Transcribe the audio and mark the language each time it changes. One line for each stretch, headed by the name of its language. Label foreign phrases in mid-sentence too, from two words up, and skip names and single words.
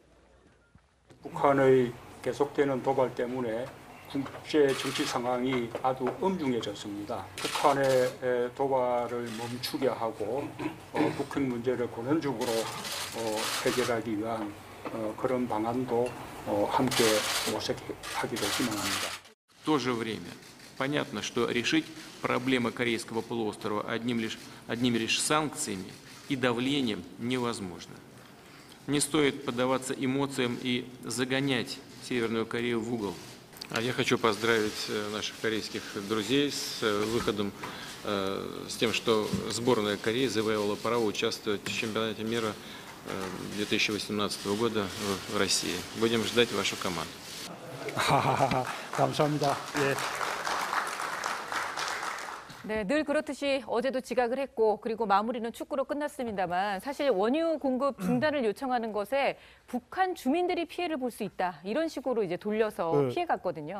Korean: 북한의 계속되는 도발 때문에 국제 정치 상황이 아주 엄중해졌습니다. 북한의 도발을 멈추게 하고 북한 문제를 근원적으로 해결하기 위한 그런 방안도 함께 모색하기로 희망합니다.
Russian: В то же время понятно, что решить проблемы Корейского полуострова одними лишь санкциями и давлением невозможно. Не стоит поддаваться эмоциям и загонять Северную Корею в угол. Я хочу поздравить наших корейских друзей с выходом, с тем, что сборная Кореи завоевала право участвовать в чемпионате мира 2018 года в России. Будем ждать вашу команду.
Korean: 감사합니다. 예. 네, 늘 그렇듯이 어제도 지각을 했고 그리고 마무리는 축구로 끝났습니다만 사실 원유 공급 중단을 요청하는 것에 북한 주민들이 피해를 볼 수 있다. 이런 식으로 이제 돌려서 피해갔거든요.